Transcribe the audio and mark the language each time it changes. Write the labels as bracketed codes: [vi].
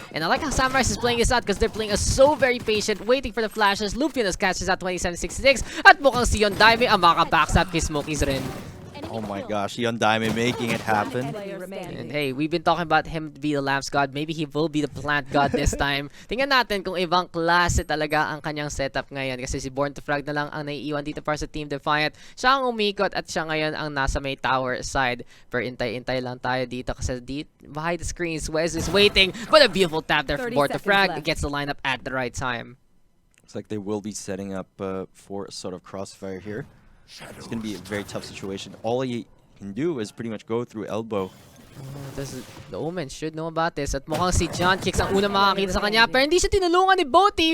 [en] And I like how Samurice is playing this out because they're playing us so very patient, waiting for the flashes. [tl] Lupinos catches at 2766 at mukhang si Yondaime ang makaka-backstab kay Smokies rin. [en] oh my gosh, Yondaime making it happen. And hey, we've been talking about him to be the lamps god. Maybe he will be the plant god this time. [tl] Tingnan natin kung ibang klase talaga ang kanyang setup ngayon. Kasi si Born to Frag na lang ang naiiwan dito para sa Team Defiant. Siya ang umikot at siya ngayon ang nasa may tower side. Pero intay-intay lang tayo dito kasi [en] behind the screens, Wes is waiting. But a beautiful tap there from Born to Frag. Gets the lineup at the right time. Looks like they will be setting up for a sort of crossfire here. It's going to be a very tough situation. All he can do is pretty much go through elbow. The Omen should know about this. [tl] At mukhang si John Kicks ang unang makakita sa kanya. Pero hindi siya tinulungan ni Boti.